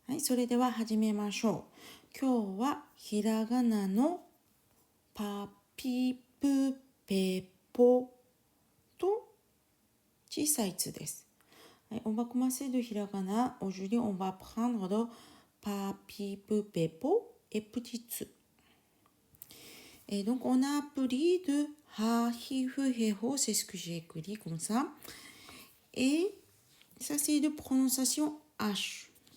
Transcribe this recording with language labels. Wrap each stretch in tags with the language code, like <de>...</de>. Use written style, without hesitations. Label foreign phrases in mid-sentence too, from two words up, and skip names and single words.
<ja>い、それでは始めましょう。今日はひらがなのパピプペポと小さいつです。</ja> <fr>On va commencer de hiragana. Aujourd'hui, on va prendre le papi, pepo et petit tsu. Et donc, on a appris de ha, hi, fu, he, ho. C'est ce que j'ai écrit comme ça. Et ça, c'est de prononciation H.</fr>